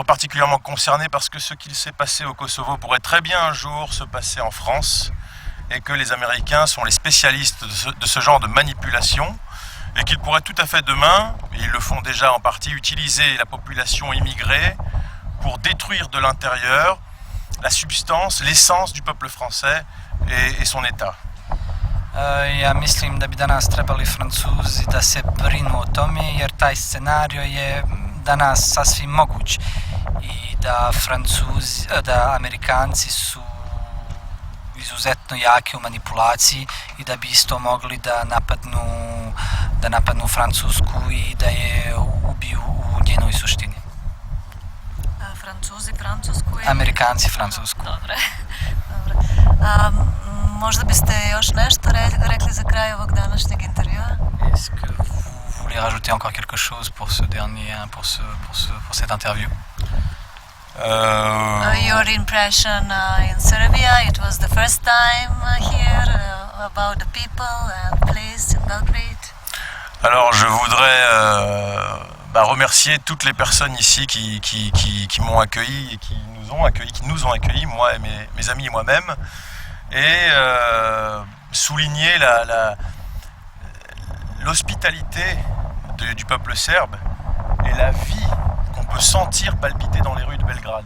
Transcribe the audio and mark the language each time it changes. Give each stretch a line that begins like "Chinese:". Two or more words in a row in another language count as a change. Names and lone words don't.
French: particulièrement concernés parce que ce qu'il s'est passé au Kosovo pourrait très bien un jour se passer en France, et que les Américains sont les spécialistes de ce genre de manipulation, et qu'ils pourraient tout à fait demain, et ils le font déjà en partie, utiliser la population immigrée pour détruire de l'intérieur la substance, l'essence du peuple français et son État.
Serbian: Ja mislim da bi danas trebali Francuzi da se brinu o tome, jer taj scenario je danas sasvim moguć i da Amerikanci su izuzetno jaki u manipulaciji i da bi isto mogli da napadnu Francusku i da je ubiju u njenoj suštini. Francuzi Francusku? Amerikanci Francusku. Dobre. Možda biste još nešto rekli za kraj ovog današnjeg intervjua?
French: Est-ce que vous voulez rajouter encore quelque chose pour cette interview?
English: Your impression in Serbia, it was the first time here, about the people and place in Belgrade?
French: Alors je voudrais remercier toutes les personnes ici qui m'ont accueilli et qui nous ont accueillis, moi et mes amis et moi-même, et souligner l'hospitalité du peuple serbe et la vie qu'on peut sentir palpiter dans les rues de Belgrade.